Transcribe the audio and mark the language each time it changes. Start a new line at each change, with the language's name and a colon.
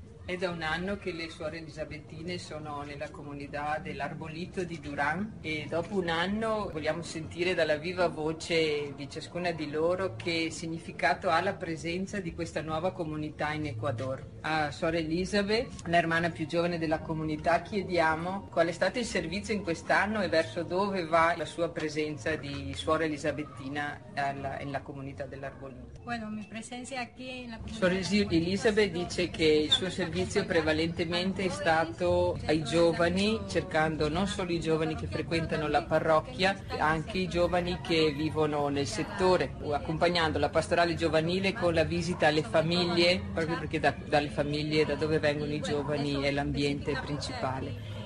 Italian: È da un anno che le suore elisabettine sono nella comunità dell'Arbolito di Durán e dopo un anno vogliamo sentire dalla viva voce di ciascuna di loro che significato ha la presenza di questa nuova comunità in Ecuador. A Suor Elisabeth,
Spanish: la hermana
Italian: più giovane della comunità, chiediamo qual è stato il servizio in quest'anno e verso dove va la sua presenza di suora elisabettina nella comunità dell'Arbolito.
Spanish: Bueno, mi presencia aquí en la comunidad.
Italian: Suor Elisabeth dice che il suo servizio prevalentemente è stato ai giovani, cercando non solo i giovani che frequentano la parrocchia, anche i giovani che vivono nel settore, accompagnando la pastorale giovanile con la visita alle famiglie, proprio perché dalle famiglie da dove vengono i giovani è l'ambiente principale.